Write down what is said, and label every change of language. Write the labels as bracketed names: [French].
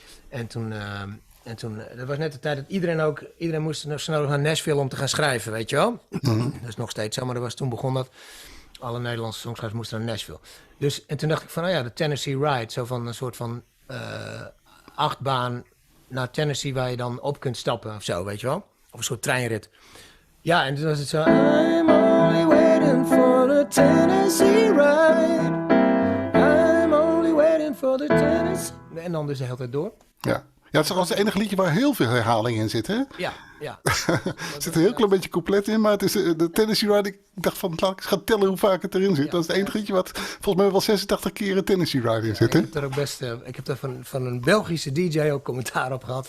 [Dutch] En toen, dat was net de tijd dat iedereen moest snel naar Nashville om te gaan schrijven, weet je wel. Dat is nog steeds zo, maar toen begon dat. Alle Nederlandse songschrijvers moesten naar Nashville. Dus, en toen dacht ik van, de Tennessee Ride. Zo van een soort van achtbaan naar Tennessee waar je dan op kunt stappen of zo, weet je wel. Of een soort treinrit. Ja, en toen was het zo... [English] I'm only waiting for the Tennessee Ride. I'm only waiting for the Tennessee... [Dutch] En dan dus de hele tijd door. Ja. Ja, het is als het enige liedje waar heel veel herhaling in zit, hè? Ja. Er zit een heel klein beetje couplet in, maar het is de Tennessee Ride. Ik dacht van, laat ik eens gaan tellen hoe vaak het erin zit. Dat is het enige liedje wat volgens mij wel 86 keer een Tennessee Ride in zit, hè? Ik heb daar ook ik heb daar van een Belgische DJ ook commentaar op gehad.